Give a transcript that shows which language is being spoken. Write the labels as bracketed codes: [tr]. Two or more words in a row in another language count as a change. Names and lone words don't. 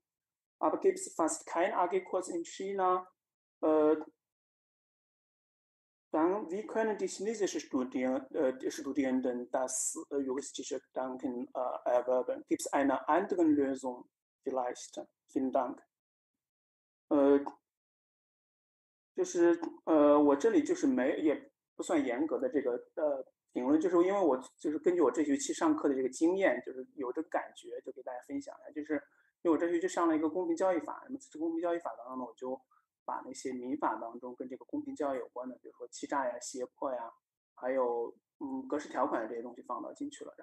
[de] Aber gibt es fast keinen AG-Kurs in China, dann wie können die chinesischen Studierenden das juristische Gedanken erwerben? Gibt es eine andere Lösung vielleicht? Vielen Dank. [zh] 就是我这里就是也不算严格的这个评论，就是因为我就是根据我这学期上课的这个经验，就是有这个感觉，就给大家分享一下。就是因为我这学期上了一个公平交易法，那么这公平交易法当中呢，我就把那些民法当中跟这个公平交易有关的，比如说欺诈呀、胁迫呀，还有格式条款这些东西放到进去了。